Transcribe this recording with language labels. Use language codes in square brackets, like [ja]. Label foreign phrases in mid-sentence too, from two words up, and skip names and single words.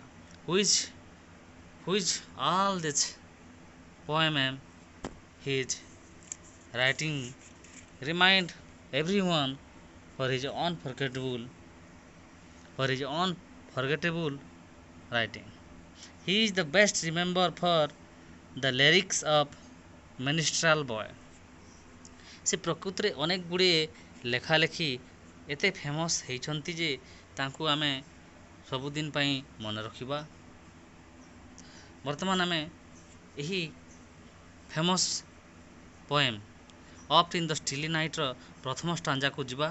[en] Which all this poem his writing remind everyone for his unforgettable writing. He is the best remembered for the lyrics of Minstrel Boy. [or] ସେ ପ୍ରକୃତରେ ଅନେକ ଗୁଡ଼ିଏ ଲେଖାଲେଖି ଏତେ ଫେମସ୍ ହେଇଛନ୍ତି ଯେ ତାଙ୍କୁ ଆମେ ସବୁଦିନ ପାଇଁ ମନେ ରଖିବା। ବର୍ତ୍ତମାନ ଆମେ ଏହି [en] famous poem [or] ଅଫ୍ଟ ଇନ୍ ଦ ଷ୍ଟିଲି ନାଇଟ୍ର ପ୍ରଥମ ଷ୍ଟାଞ୍ଜାକୁ ଯିବା।